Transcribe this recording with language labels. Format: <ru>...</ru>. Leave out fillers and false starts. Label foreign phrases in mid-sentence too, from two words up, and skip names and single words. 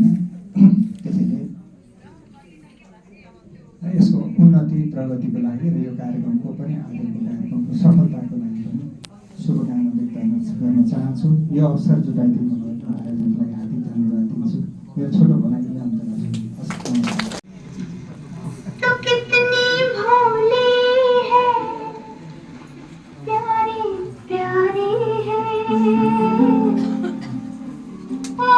<ne>त्यसैले यसको उन्नति प्रगतिको लागि र यो कार्यक्रमको पनि आजको कार्यक्रमको सफलताको लागि पनि शुभकामना व्यक्त गर्न चाहन्छु। यो अवसर जुटाइदिनु भएको आयोजकलाई हार्दिक धन्यवाद दिन्छु। मेरो छोटो भनाइले अन्त गर्छु।</ne> <hi>तो कितनी भोली है, प्यारी प्यारी है, ओ</hi>